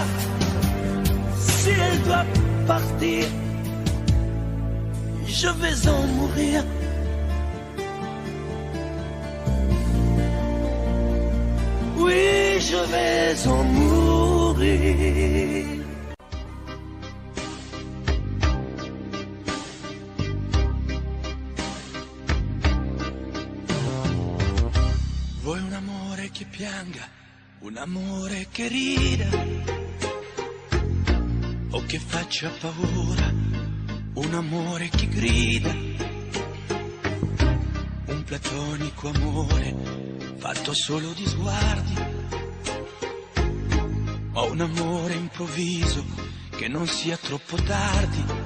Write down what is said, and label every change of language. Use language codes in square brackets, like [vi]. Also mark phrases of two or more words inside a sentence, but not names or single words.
[fr] Si elle doit partir, je vais en mourir. Oui, je vais en mourir. [it] Vuoi un amore che pianga, un amore che rida, o che faccia paura, un amore che grida, un platonico amore fatto solo di sguardi, o un amore improvviso che non sia troppo tardi.